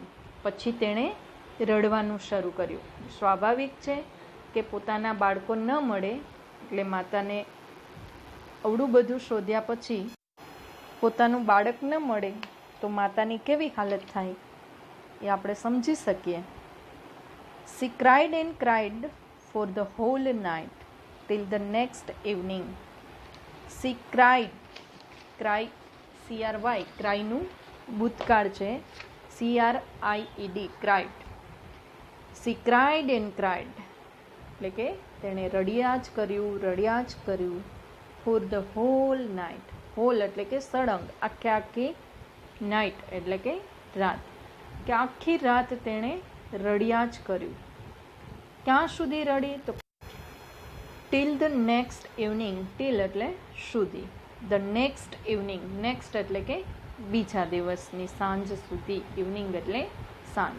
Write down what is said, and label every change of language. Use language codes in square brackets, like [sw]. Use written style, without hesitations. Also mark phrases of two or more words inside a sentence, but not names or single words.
[gu] પછી તેણે રડવાનું શરૂ કર્યું. સ્વાભાવિક છે કે પોતાના બાળકો ન મળે એટલે માતાને અવડું બધું શોધ્યા પછી પોતાનું બાળક ન મળે તો માતાની કેવી હાલત થાય એ આપણે સમજી શકીએ. [en] She cried and cried for the whole night till the next evening. She cried, cry, CRY, [gu] ક્રાયનું ભૂતકાળ છે, [en] CRIED, cried. She cried and cried [gu] એટલે કે તેણે રડ્યા જ કર્યું [en] for the whole night. [gu] હોલ એટલે કે સળંગ, આખી નાઇટ એટલે કે રાત, કે આખી રાત તેણે રડ્યા જ કર્યું. ક્યાં સુધી રડી? તો [en] till the next evening. [gu] ટીલ એટલે સુધી, [en] the next evening, [gu] નેક્સ્ટ એટલે કે બીજા દિવસની સાંજ સુધી, ઇવનિંગ એટલે સાંજ.